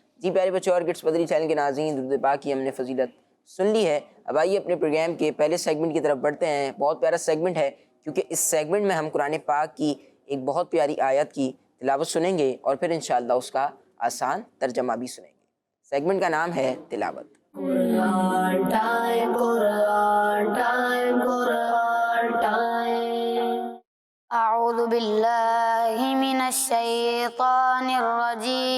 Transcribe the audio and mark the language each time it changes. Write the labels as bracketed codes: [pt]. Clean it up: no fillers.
[hi] जी प्यारे बच्चों और किड्स मदरी चैनल के नाज़रीन, दुरूद पाक की हमने फजीलत सुन ली है। अब आइए अपने प्रोग्राम के पहले सेगमेंट की तरफ बढ़ते हैं। बहुत प्यारा सेगमेंट है क्योंकि इस सेगमेंट में हम कुरान पाक की एक बहुत प्यारी आयत की तिलावत सुनेंगे और फिर इंशाअल्लाह उसका आसान तर्जमा भी सुनेंगे। सेगमेंट का नाम है तिलावत। [en] Quran time, Quran time, Quran time. [ar] أعوذ بالله من الشيطان الرجيم.